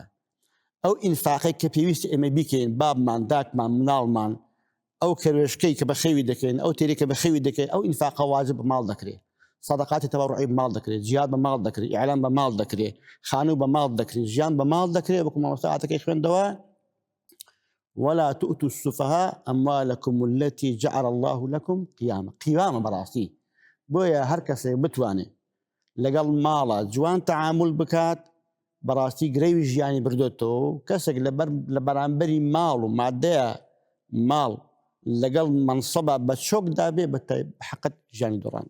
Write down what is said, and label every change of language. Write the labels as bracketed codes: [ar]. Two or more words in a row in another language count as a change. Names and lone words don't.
[ckb] ئەو ئینفاقی کە پێویستە ئێمە بیکەین بابمان، داکمان، مناڵمان، ئەو کەروێشکەی کە بە خەوی دەکەین، ئەو تێری کە بە خەوی دەکەین، ئەو ئینفاقە واجب بە ماڵ دەکرێت. سەدەقاتی تەبەڕوعی بە ماڵ دەکرێت، جیهاد بە ماڵ دەکرێت، ئیعلان بە ماڵ دەکرێت، خانوو بە ماڵ دەکرێت، ژیان بە ماڵ دەکرێت. وەکو مامۆستا ئاتەکەی خوێندەوە [ar] ولا تؤتوا السفهاء أموالكم التي جعل الله لكم قياما. [ckb] قیامە بەڕاستی. بۆیە هەر کەسێک بتوانێت لەگەڵ ماڵە جوان تەعامل بکات بەڕاستی گرەوی ژیانی بردوێتەوە. کەسێک لە بەرامبەری ماڵ و مادەیە ماڵ لەگەڵ منسەبە بە چۆکدا بێ بە حەقەت ژیانی دۆڕاند.